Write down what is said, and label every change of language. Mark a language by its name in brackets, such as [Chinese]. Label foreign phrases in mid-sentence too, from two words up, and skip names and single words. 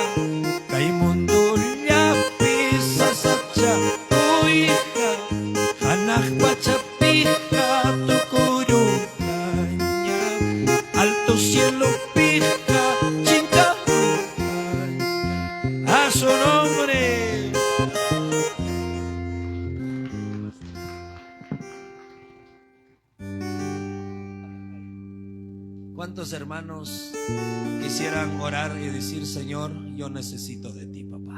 [Quechua] Kay mundullapis sasachakuyja. Hanaq pachapija tukurujaña. [Spanish] Alto cielo [Quechua] pija chinkarujaña. [Spanish] A su nombre. ¿Cuántos hermanos quisieran orar y decir, Señor, yo necesito de ti, papá?